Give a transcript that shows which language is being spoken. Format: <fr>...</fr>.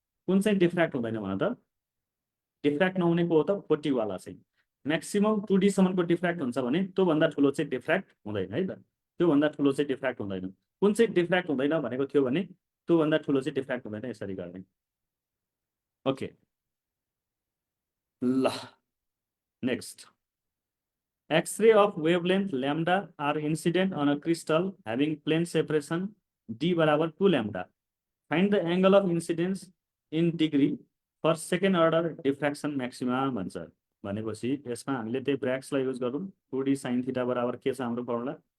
<ne>कुन चाहिँ डिफ्र्याक्ट हुँदैन भन त? डिफ्र्याक्ट नहुनेको हो त 40 वाला चाहिँ। म्याक्सिमम 2D सम्मको डिफ्र्याक्ट हुन्छ भने त्योभन्दा ठुलो चाहिँ डिफ्र्याक्ट हुँदैन है त, त्योभन्दा ठुलो चाहिँ डिफ्र्याक्ट हुँदैन। कुन चाहिँ डिफ्र्याक्ट हुँदैन भनेको थियो भने त्योभन्दा ठुलो चाहिँ डिफ्र्याक्ट हुँदैन, यसरी गर्ने।</ne> <en>okay</en> <ne>ल,</ne> <en>next, X-ray of wavelength lambda are incident on a crystal having plane separation D</en> <ne>बराबर</ne> <en>2 lambda. Find the angle of incidence in degree for second order diffraction maxima</en> <ne>भन्छ भनेपछि यसमा हामीले त्यही ब्र्याग्सलाई युज गरौँ। 2D sin थीटा बराबर के छ हाम्रो फर्मुला?</ne>